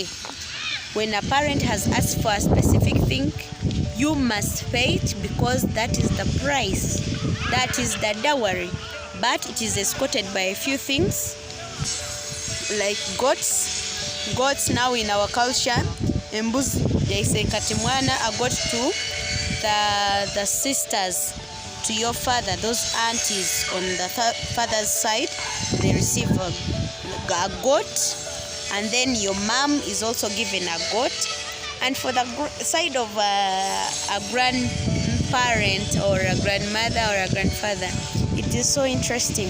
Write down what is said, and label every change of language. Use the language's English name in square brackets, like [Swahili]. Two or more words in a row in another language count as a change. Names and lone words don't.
[English] When a parent has asked for a specific thing, you must pay it, because that is the price, that is the dowry. But it is escorted by a few things like goats now in our culture. [Nyankole] Embuzi yaise kati mwana [English] a goat to the sisters, to your father, those aunties on the father's side, they receive a goat, and then your mom is also given a goat. And for the side of a grandparent or a grandmother or a grandfather, it is so interesting.